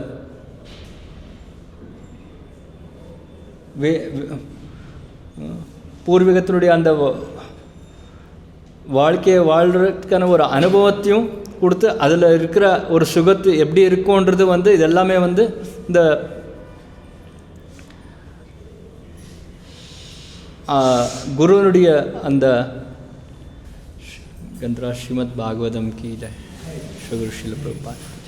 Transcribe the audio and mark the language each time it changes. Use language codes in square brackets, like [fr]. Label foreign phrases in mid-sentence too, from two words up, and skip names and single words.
[ta] பூர்வீகத்தினுடைய அந்த வாழ்க்கையை வாழ்கிறதுக்கான ஒரு அனுபவத்தையும் கொடுத்து அதில் இருக்கிற ஒரு சுகத்து எப்படி இருக்கும்ன்றது வந்து இதெல்லாமே வந்து இந்த குருவனுடைய அந்த [hi] गंधरा श्रीमद् भागवतम की जय। श्री गुरु श्रील प्रभुपाद।